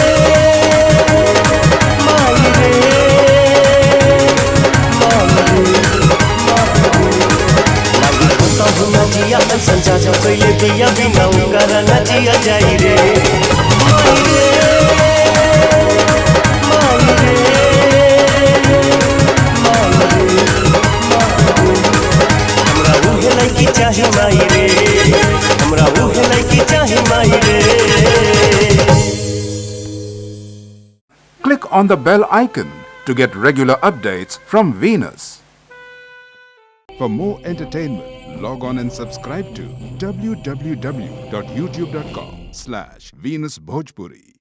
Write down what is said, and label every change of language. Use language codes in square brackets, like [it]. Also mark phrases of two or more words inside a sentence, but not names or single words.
[bho] माई रे जिया ऐसा जा पहले दिया बिना उनका ना जिया जाई रे माई रे माई रे माई रे हमरा उहे लड़की चाहे माई रे हमरा उहे लड़की चाहे माई रे [en] Click on the bell icon to get regular updates from Venus. For more entertainment, log on and subscribe to www.youtube.com/Venus Bhojpuri.